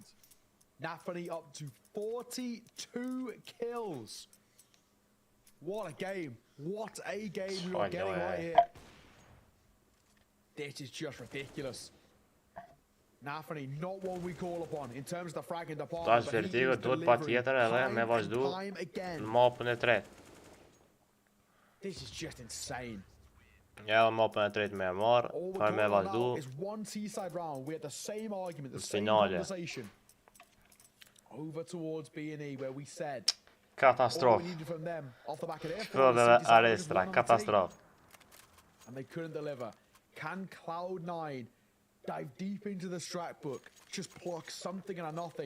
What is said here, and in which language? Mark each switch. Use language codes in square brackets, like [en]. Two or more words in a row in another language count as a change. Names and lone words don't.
[en] Nafany up to 42 kills. What a game. What a game we are getting right here. This is just ridiculous. Nafany, not one we call upon in terms of the fragging department. [sq] Tash Vertigo duhet patjetër edhe me vazhdu në mapën e tretë. [en] This is just insane. [sq] Ja, mapën e tretë me marr, pa me vazhdu. [en] Is one T-side round. We had the same argument, the same [sq] Finale. [en] conversation. Over towards B&E where we said [sq] Katastrof. [en] all we needed from them off the back of their [sq] Shprodheve Arestra, katastrof. [en] And they couldn't deliver. Can Cloud9 dive deep into the strat book, just pluck something and a nothing?